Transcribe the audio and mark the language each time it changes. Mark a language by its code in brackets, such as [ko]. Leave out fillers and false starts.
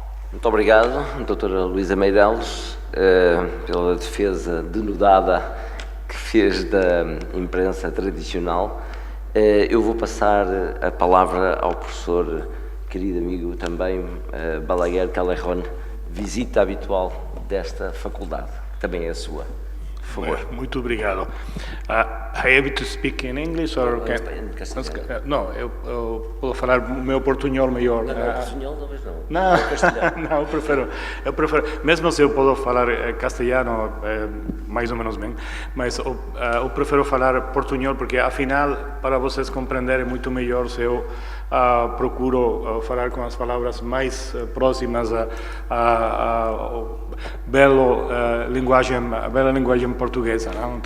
[pt] Muito obrigado, doutora Luísa Meireles, pela defesa denudada que fez da imprensa tradicional. Eu vou passar a palavra ao professor, querido amigo também, Balaguer Callejon, visita habitual desta faculdade, que também é a sua. Por favor. Muito obrigado. [en] I have to speak in English or can... [pt] Não, eu posso falar o meu portunhol melhor. Não, portunhol talvez não. Não, eu prefiro, mesmo se eu posso falar castelhano mais ou menos bem, mas eu prefiro falar portunhol porque afinal, para vocês compreenderem muito melhor, se eu procuro falar com as palavras mais próximas à bela linguagem portuguesa, não?